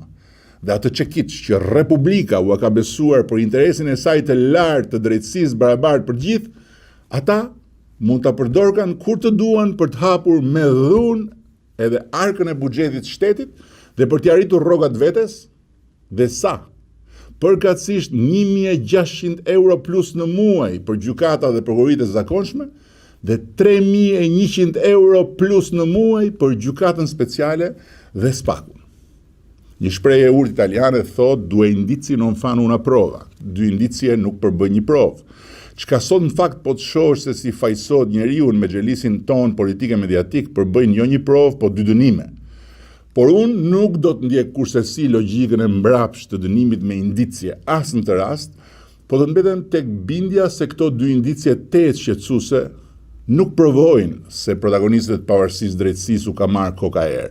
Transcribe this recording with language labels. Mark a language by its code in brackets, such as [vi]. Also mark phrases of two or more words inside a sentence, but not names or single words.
[sq] Dhe atë çekiç që Republika u ka besuar për interesin e saj të lartë të drejtësisë barabartë për gjithë, ata mund ta përdorkan kur të duan për të hapur me dhunë edhe arkën e buxhetit të shtetit dhe për t'i arritur rrogat vetes dhe sa përkatësisht 1.600 euro plus në muaj për gjykata dhe prokurorit e zakonshme dhe 3.100 euro plus në muaj për gjykatën speciale dhe SPAK-un. Një shprehje e urtë italiane thot [it] due indizi non fanno una prova. [sq] Dy indicie nuk përbën një provë. Çka sot në fakt po të shohësh se si fajsot njeriu me xhelisin ton politike mediatik përbëjnë jo një provë, po dy dënime. Por unë nuk do të ndjek kursesi logjikën e mbrapsht të dënimit me indicje, as në të rast, po do të mbetem tek bindja se këto dy indicje të shqetësuese nuk provojnë se protagonistët e pavarësisë drejtësisë u ka marrë koka erë.